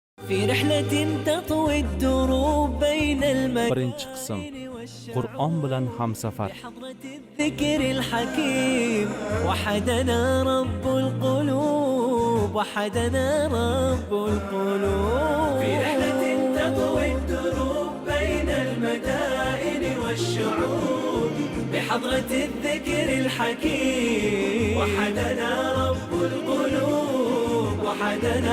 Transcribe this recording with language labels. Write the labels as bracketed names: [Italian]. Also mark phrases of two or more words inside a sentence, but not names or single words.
[Arabic] في رحلة تطوي الدروب بين [Uzbek] Birinchi qism Qur'on bilan hamsafar. [Arabic] بحضرة الذكر الحكيم وحدنا رب القلوب وحدنا رب القلوب في رحلة تطوي الدروب بين المدائن والشعوب بحضرة الذكر الحكيم وحدنا رب القلوب وحدنا